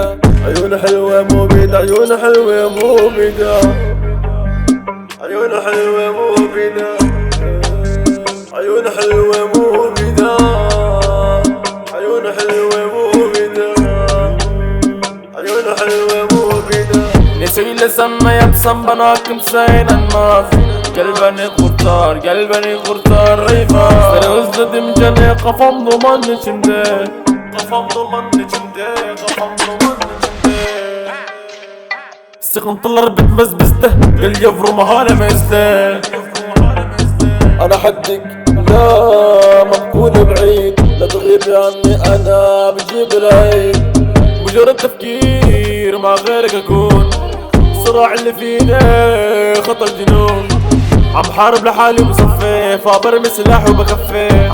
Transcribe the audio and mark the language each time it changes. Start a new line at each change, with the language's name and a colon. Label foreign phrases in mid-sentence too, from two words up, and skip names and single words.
Arabic: عيونه حلوة مو بيده، عيونه حلوة مو بيده. عيونه حلوة مو بيده. عيونه حلوة مو بيده. عيونه حلوة مو بيده. عيونه حلوة مو بيده.
Turkish: Neşeyle senle yapsam bana kimse inanmaz. Gel beni kurtar, gel beni kurtar Reyfa. Seni özledim gene kafam duman içinde. Kafam duman içinde, kafam duman içinde. Sıkıntılar bitmez bizde. Gel yavrum halimizde.
Arabic: انا حدك لا ما تكون بعيد، لا تغيبي عني انا بجيب العيد. مجرد تفكير مع غيرك اكون. الصراع اللي فينا خطر جنون. عم حارب لحالي وبصفي، فبرمي سلاح وبكفي.